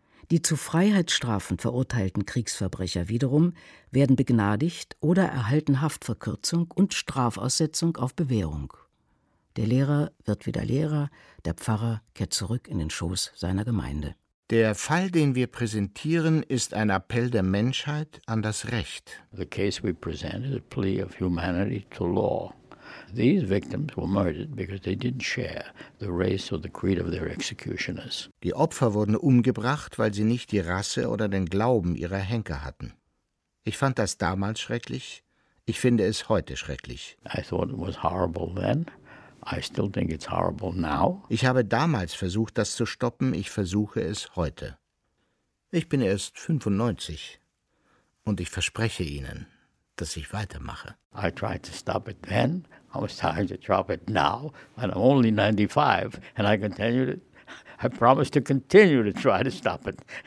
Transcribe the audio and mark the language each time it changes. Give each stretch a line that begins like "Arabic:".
German: Die zu Freiheitsstrafen verurteilten Kriegsverbrecher wiederum werden begnadigt oder erhalten Haftverkürzung und Strafaussetzung auf Bewährung. Der Lehrer wird wieder Lehrer, der Pfarrer kehrt zurück in den Schoß seiner Gemeinde. Der Fall, den wir präsentieren, ist ein Appell der Menschheit an das Recht.
English: The case we present is a plea of humanity to law. These victims were murdered because they didn't share the race or the creed of their executioners.
German: Die Opfer wurden umgebracht, weil sie nicht die Rasse oder den Glauben ihrer Henker hatten. Ich fand das damals schrecklich, ich finde es heute schrecklich.
English: I thought it was horrible then. I still think it's horrible now.
German: Ich habe damals versucht, das zu stoppen. Ich versuche es heute. Ich bin erst 95 und ich verspreche Ihnen, dass ich weitermache.
English: I tried to stop it then. I was trying to drop it now. And I'm only 95 and I continue to. I promise to continue to try to stop it.